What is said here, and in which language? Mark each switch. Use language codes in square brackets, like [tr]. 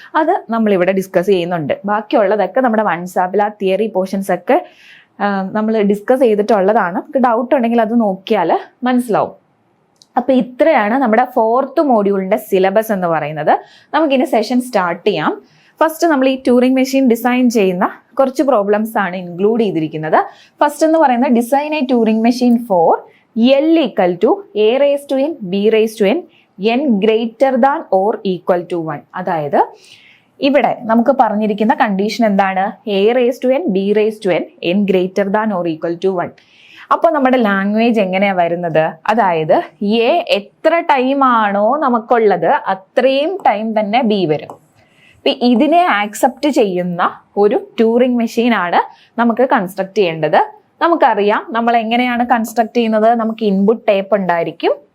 [ml] അത് നമ്മളിവിടെ ഡിസ്കസ് ചെയ്യുന്നുണ്ട്. ബാക്കിയുള്ളതൊക്കെ നമ്മുടെ വൺസാപ്പിൽ ആ തിയറി പോർഷൻസ് ഒക്കെ നമ്മൾ ഡിസ്കസ് ചെയ്തിട്ടുള്ളതാണ്. നമുക്ക് ഡൗട്ട് ഉണ്ടെങ്കിൽ അത് നോക്കിയാൽ മനസ്സിലാവും. അപ്പോൾ ഇത്രയാണ് നമ്മുടെ 4th മോഡ്യൂളിൻ്റെ സിലബസ് എന്ന് പറയുന്നത്. നമുക്കിനി സെഷൻ സ്റ്റാർട്ട് ചെയ്യാം. ഫസ്റ്റ് നമ്മൾ ഈ ട്യൂറിംഗ് മെഷീൻ ഡിസൈൻ ചെയ്യുന്ന കുറച്ച് പ്രോബ്ലംസ് ആണ് ഇൻക്ലൂഡ് ചെയ്തിരിക്കുന്നത്. ഫസ്റ്റ് എന്ന് പറയുന്നത് [en] Design a Turing machine for L = A⁻n B⁻n n greater than or equal to 1. [ml] അതായത് ഇവിടെ നമുക്ക് പറഞ്ഞിരിക്കുന്ന കണ്ടീഷൻ എന്താണ്? [en] A⁻n B⁻n n greater than or equal to 1. [ml] അപ്പോൾ നമ്മുടെ ലാംഗ്വേജ് എങ്ങനെയാ വരുന്നത്? അതായത് എ എത്ര ടൈം ആണോ നമുക്കുള്ളത് അത്രയും ടൈം തന്നെ ബി വരും. ഇതിനെ ആക്സെപ്റ്റ് ചെയ്യുന്ന ഒരു ട്യൂറിംഗ് മെഷീൻ ആണ് നമുക്ക് കൺസ്ട്രക്ട് ചെയ്യേണ്ടത്. നമുക്കറിയാം നമ്മൾ എങ്ങനെയാണ് കൺസ്ട്രക്ട് ചെയ്യുന്നത്. നമുക്ക് ഇൻപുട്ട് ടേപ്പ് ഉണ്ടായിരിക്കും.